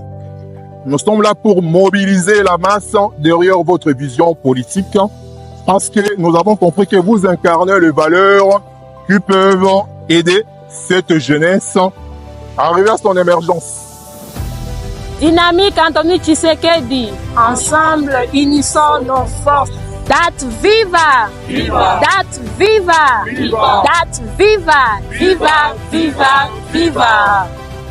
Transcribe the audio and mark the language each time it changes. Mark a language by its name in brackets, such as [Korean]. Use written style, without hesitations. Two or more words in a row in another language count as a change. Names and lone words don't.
[French] Nous sommes là pour mobiliser la masse derrière votre vision politique parce que nous avons compris que vous incarnez les valeurs qui peuvent aider cette jeunesse arrivé à son émergence. Dynamique Anthony Tshisekedi. Ensemble, unissons nos forces. Date viva! Viva! Date viva! Viva! Date viva! Viva! Viva! Viva!